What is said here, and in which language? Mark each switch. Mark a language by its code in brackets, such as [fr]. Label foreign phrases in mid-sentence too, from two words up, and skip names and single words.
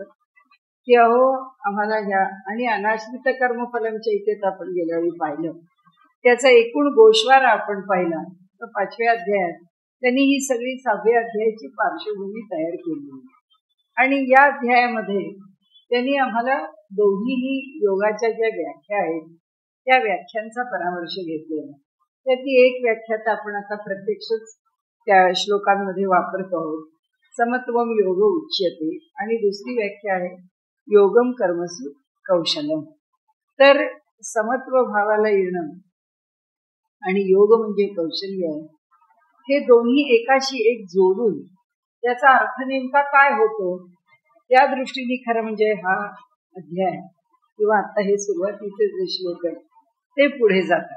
[mr] की अहो आम्हाला ह्या आणि अनाश्रित कर्मफलांच्या इथे आपण गेल्या वेळी पाहिलं त्याचा एकूण गोषवारा आपण पाहिला तर 5व्या अध्यायात त्यांनी ही सगळी 6व्या अध्यायाची पार्श्वभूमी तयार केली आणि या अध्यायामध्ये त्यांनी आम्हाला दोन्हीही योगाच्या ज्या व्याख्या आहेत त्या व्याख्यांचा परामर्श घेतलेला. त्यातली एक व्याख्या तर आपण आता प्रत्यक्षच त्या श्लोकांमध्ये वापरत आहोत. [sa] समत्वम योग उच्यते [mr] आणि दुसरी व्याख्या आहे [sa] योगम कर्मसु कौशलम. [mr] तर समत्व भावाला येणं आणि योग म्हणजे कौशल्य आहे हे दोन्ही एकाशी एक जोडून त्याचा अर्थ नेमका काय होतो त्या दृष्टीने खरं म्हणजे हा अध्याय किंवा आता हे सुरुवातीचे जे श्लोक आहेत ते पुढे जातात.